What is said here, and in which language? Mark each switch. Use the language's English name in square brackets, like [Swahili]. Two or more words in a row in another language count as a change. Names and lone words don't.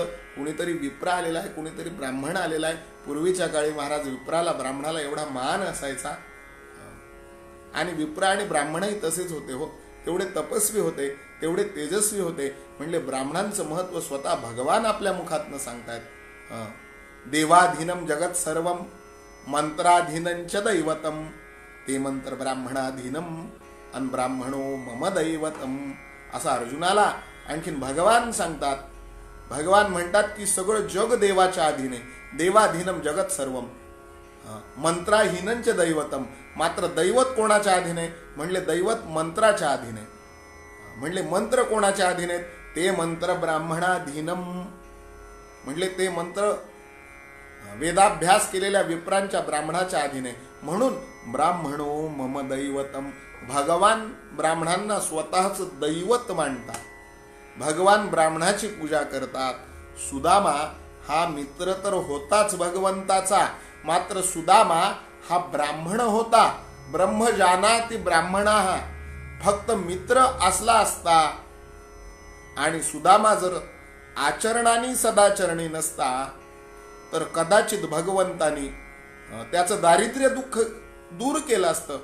[Marathi] कुणीतरी विप्र आलेला आहे, कुणीतरी ब्राह्मण आलेला आहे. पूर्वीच्या काळी महाराज विप्राला ब्राह्मणाला एवढा मान असायचा. आणि विप्र आणि ब्राह्मणही तसेच होते हो. तेवढे तपस्वी होते, तेवढे तेजस्वी होते. म्हणजे ब्राह्मणांचं महत्व स्वतः भगवान आपल्या मुखातनं सांगतायत. [Sanskrit] देवाधीनम जगत सर्वम मंत्राधीनंच दैवतम, ते मंत्र ब्राह्मणाधीनम अन ब्राह्मणो मम दैवतम. [Marathi] असा अर्जुनाला आणखीन भगवान सांगतात. भगवान म्हणतात की सगळं जग देवाच्या अधीन आहे. [Sanskrit] देवाधीनम जगत सर्वम मंत्राहीनंच दैवतम. [Marathi] मात्र दैवत कोणाच्या अधीन आहे? म्हणले दैवत मंत्राच्या अधीन आहे. म्हणले मंत्र कोणाच्या अधीन आहेत? [Sanskrit] ते मंत्र ब्राह्मणाधीनम. [Marathi] म्हणले ते मंत्र वेदाभ्यास केलेल्या विप्रांच्या ब्राह्मणाच्या अधीन आहे. [Sanskrit] म्हणून ब्राह्मणो मम दैवतम. [Marathi] भगवान ब्राह्मणांना स्वतःच दैवत मानतात. भगवान ब्राह्मणाची पूजा करतात. सुदामा हा मित्र तर होताच भगवंताचा, मात्र सुदामा हा ब्राह्मण होता. [Sanskrit] ब्रह्मजानाति ब्राह्मणा. [Marathi] फक्त मित्र असला असता आणि सुदामा जर आचरणाने सदाचरणी नसता तर कदाचित भगवंतानी त्याचं दारिद्र्य दुःख दूर केलं असतं.